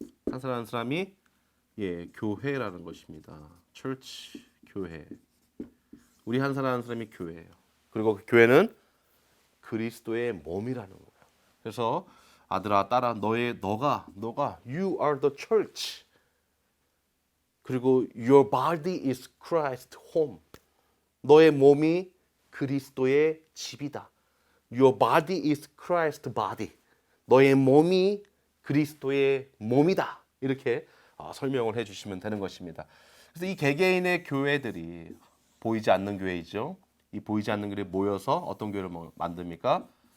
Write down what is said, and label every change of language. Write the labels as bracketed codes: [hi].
[ko] 한 사람 한 사람이 교회라는 것입니다. church, 교회. 우리 한 사람 한 사람이 교회예요. 그리고 그 교회는 그리스도의 몸이라는 거예요. 그래서 아들아 딸아 너가 [en] you are the church. 그리고 your body is Christ home. [ko] 너의 몸이 그리스도의 집이다. [en] Your body is Christ body. [ko] 너의 몸이 그리스도의 몸이다. 이렇게 설명을 해주시면 되는 것입니다. 그래서 이 개개인의 교회들이 보이지 않는 교회이죠. 이 보이지 않는 교회에 모여서 어떤 교회를 만듭니까?